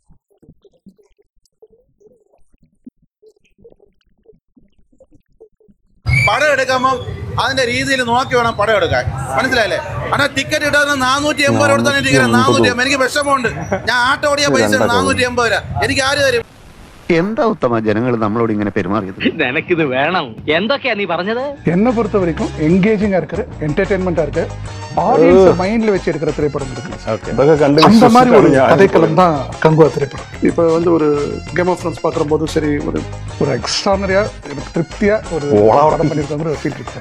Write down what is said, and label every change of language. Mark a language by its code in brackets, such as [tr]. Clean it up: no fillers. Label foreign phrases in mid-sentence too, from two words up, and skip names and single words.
[ml] പടം എടുക്കുമ്പോൾ അതിന്റെ രീതിയിൽ നോക്കി വേണം പടം എടുക്കാൻ, മനസ്സിലായില്ലേ? അന്നാ ടിക്കറ്റ് ഇടാൻ 480 രൂപ കൊടുത്താൽ ടിക്കറ്റ് 480. എനിക്ക് വിഷമമുണ്ട്. ഞാൻ ആട്ടോ ഓടിയ പൈസ 480 രൂപ. എനിക്ക് ആര് തരും? എന്താ ഉത്തമ ജനങ്ങൾ നമ്മളോട് ഇങ്ങനെ പെരുമാറിയത്? നിനക്കിത് വേണം. എന്തൊക്കെയാ നീ പറഞ്ഞത്? [ta] என்னை பொறுத்த வரைக்கும் என்கேஜிங்கா இருக்கிற என்டர்டெயின்மெண்டா இருக்க ஆடியன்ஸ் மைண்ட்ல வச்சு எடுக்கிற திரைப்படம் இருக்கு. அந்த மாதிரி ஒரு கதைக்களம் தான் கங்குவா திரைப்படம். இப்போ வந்து ஒரு கேம் ஆஃப் த்ரோன்ஸ் பார்க்குற போது சரி, ஒரு எக்ஸ்ட்ரானரியா எனக்கு திருப்தியா ஒரு படம் பண்ணியிருக்காங்க ஒரு ஃபீல் இருக்கு.